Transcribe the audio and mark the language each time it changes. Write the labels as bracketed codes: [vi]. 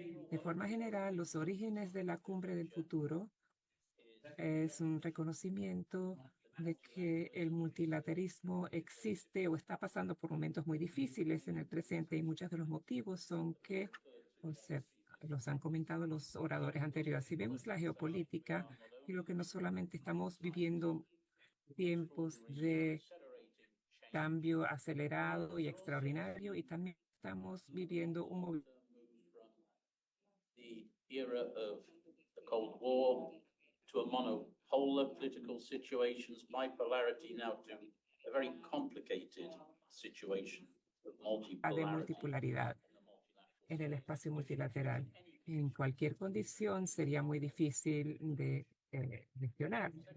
[es] De forma general, los orígenes de la Cumbre del Futuro es un reconocimiento de que el multilateralismo existe o está pasando por momentos muy difíciles en el presente, y muchos de los motivos son que, los han comentado los oradores anteriores. Si vemos la geopolítica, creo que no solamente estamos viviendo tiempos de cambio acelerado y extraordinario, y también estamos viviendo un movimiento. [en] The era of the Cold War to a monopolar political situations, bipolarity now to a very complicated situation of [es] De multipolaridad en el espacio multilateral. En cualquier condición sería muy difícil de gestionar.